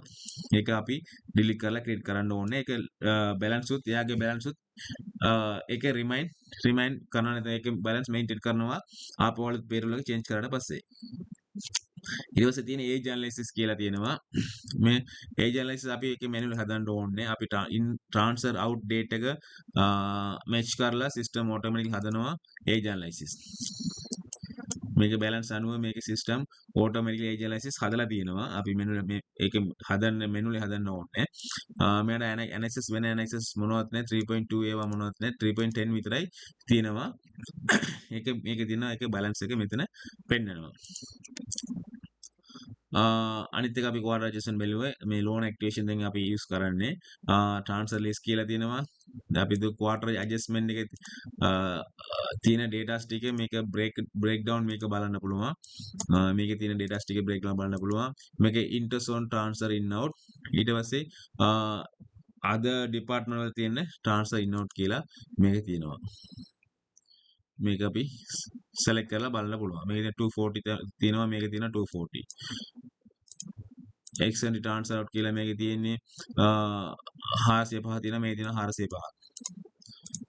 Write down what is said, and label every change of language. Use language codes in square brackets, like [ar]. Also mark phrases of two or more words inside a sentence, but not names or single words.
[si] ඒක අපි delete කරලා create කරන්න ඕනේ. ඒක balance උත් එයාගේ balance උත් ඒක remind කරනවා නැත්නම් ඒක [en] balance maintain [si] කරනවා ආපහු අලුත් payroll එක change කරාට පස්සේ. ඊට පස්සේ තියෙන [en] age analysis [si] කියලා තියෙනවා. මේ [en] age analysis [si] අපි ඒකේ manually හදන්න ඕනේ. අපි [en] transfer out date [si] එක match කරලා [en] system automatically [si] හදනවා [en] age analysis. [si] මේක balance අනුව මේක [en] system automatically age analysis [si] හදලා තියෙනවා. අපි manually මේ ඒක manually හදන්න ඕනේ. මෙයාට analysis වෙන analysis මොනවත් නැහැ 3.2 ඒවා මොනවත් නැහැ 3.10 විතරයි තියෙනවා. මේක තියෙනවා ඒක balance එක මෙතන පෙන්නනවා. අනිත් එක අපි [en] quarter adjustment [si] බැලුවේ මේ [en] loan activation [si] දැන් අපි use කරන්නේ [en] transfer list [si] කියලා තියෙනවා. දැන් අපි [en] quarter adjustment [si] එකේ තියෙන data ටික මේක breakdown මේක බලන්න පුළුවන්. මේකේ තියෙන data ටික breakdown බලන්න පුළුවන්. මේකේ [en] interest on transfer in out [si] ඊට පස්සේ [en] other department [si] වල තියෙන [en] transfer in out [si] කියලා මේක තියෙනවා. මේක අපි select කරලා බලන්න පුළුවන්. මේකේ 240 තියෙනවා මේකේ තියෙනවා 240. [en] extend transfer out [si] කියලා මේකේ තියෙන්නේ 405 තියෙනවා මේකේ තියෙනවා 405.